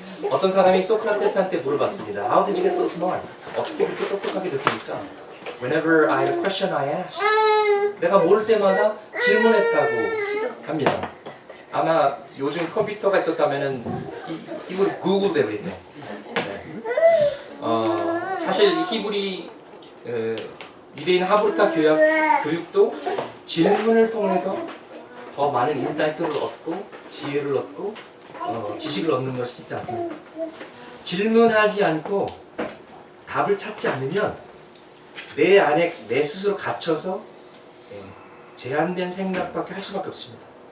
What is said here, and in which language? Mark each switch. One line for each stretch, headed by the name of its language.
Korean: 어떤 사람이 소크라테스한테 물어봤습니다.
English: How did you get so smart?
Korean: 어떻게 그렇게 똑똑하게 됐습니까?
English: Whenever I had a question, I asked.
Korean: 내가 모를 때마다 질문했다고 합니다. 아마 요즘 컴퓨터가 있었다면은
English: he would have googled everything.
Korean: 사실 히브리 유대인 하브르타 교육도 질문을 통해서 더 많은 인사이트를 얻고 지혜를 얻고 지식을 얻는 것이 있지 않습니까? 질문하지 않고 답을 찾지 않으면 내 안에 내 스스로 갇혀서 제한된 생각밖에 할 수밖에 없습니다.